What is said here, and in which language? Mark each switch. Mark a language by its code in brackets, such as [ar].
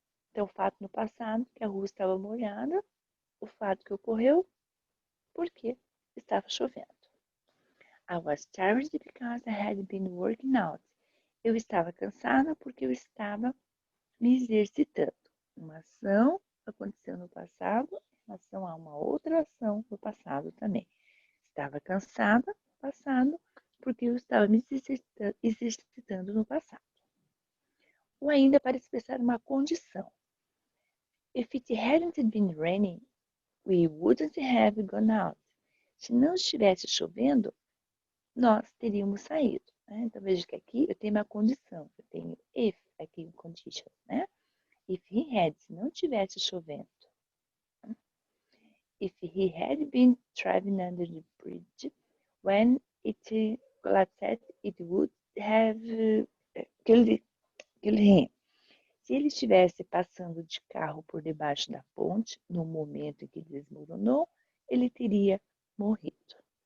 [pt] Então, o fato no passado que a rua estava molhada, o fato que ocorreu porque estava chovendo. [en] I was tired because I had been working out. [pt] Eu estava cansada porque eu estava me exercitando. Uma ação aconteceu no passado em relação a uma outra ação no passado também. Estava cansada no passado porque eu estava me exercitando no passado. Ou ainda para expressar uma condição. [en] If it hadn't been raining, we wouldn't have gone out. [pt] Se não estivesse chovendo, nós teríamos saído. Né? Então veja que aqui eu tenho uma condição. Eu tenho if aqui em condition, né? [en] If he had, [pt] se não tivesse chovendo. [en] If he had been driving under the bridge, when it collapsed, it would have killed him. [pt] Se ele estivesse passando de carro por debaixo da ponte, no momento em que desmoronou, ele teria morrido.